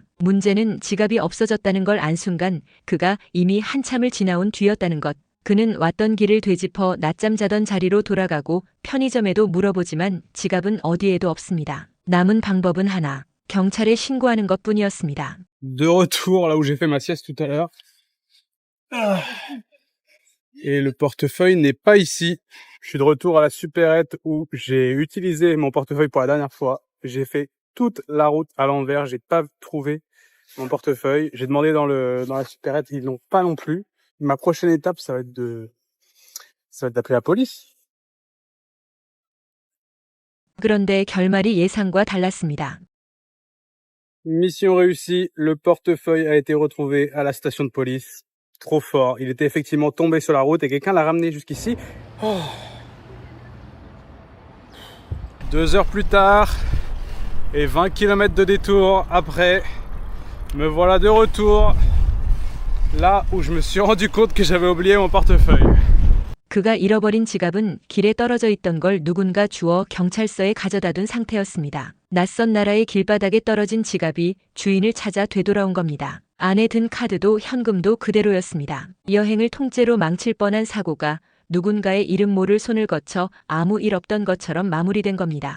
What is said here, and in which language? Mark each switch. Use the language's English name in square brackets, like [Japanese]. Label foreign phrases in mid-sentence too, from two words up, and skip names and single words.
[Korean] 문제는 지갑이 없어졌다는 걸 안 순간 그가 이미 한참을 지나온 뒤였다는 것. 그는 왔던 길을 되짚어 낮잠 자던 자리로 돌아가고 편의점에도 물어보지만 지갑은 어디에도 없습니다. 남은 방법은 하나, 경찰에 신고하는 것뿐이었습니다. [French] De retour là où j'ai fait ma sieste tout à l'heure. Ah. Et le portefeuille n'est pas ici. Je suis de retour à la supérette où j'ai utilisé mon portefeuille pour la dernière fois. J'ai fait toute la route à l'envers. J'ai pas trouvé mon portefeuille. J'ai demandé dans la supérette, ils l'ont pas non plus. Ma prochaine étape, ça va être d'appeler la police. [Korean] 그런데 결말이 예상과 달랐습니다. [French] Mission réussie. Le portefeuille a été retrouvé à la station de police. Trop fort. Il était effectivement tombé sur la route et quelqu'un l'a ramené jusqu'ici. Oh. 2 heures plus tard et 20 km de détour après, me voilà de retour là où je me suis rendu compte que j'avais oublié mon portefeuille. [Korean] 그가 잃어버린 지갑은 길에 떨어져 있던 걸 누군가 주워 경찰서에 가져다 둔 상태였습니다. 낯선 나라의 길바닥에 떨어진 지갑이 주인을 찾아 되돌아온 겁니다. 안에 든 카드도 현금도 그대로였습니다. 여행을 통째로 망칠 뻔한 사고가 누군가의 이름 모를 손을 거쳐 아무 일 없던 것처럼 마무리된 겁니다.